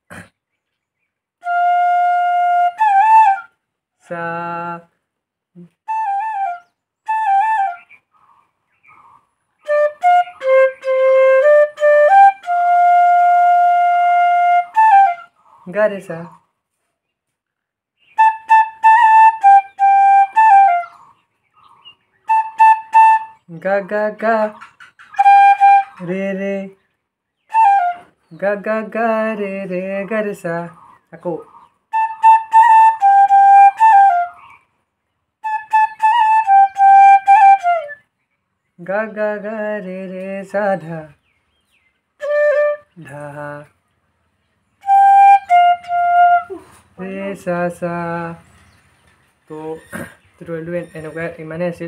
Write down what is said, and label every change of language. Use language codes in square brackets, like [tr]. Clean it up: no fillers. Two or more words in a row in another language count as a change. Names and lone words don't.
[as] সা গা রে সা গা গা গা রে রে গা গা গা রে রে গা রে সা। আকৌ গা গা গা রে রে সা ধা ধা ৰে সা সা। তো টিউটৰিয়েলটো এনেকুৱা ইমানেই আছিল।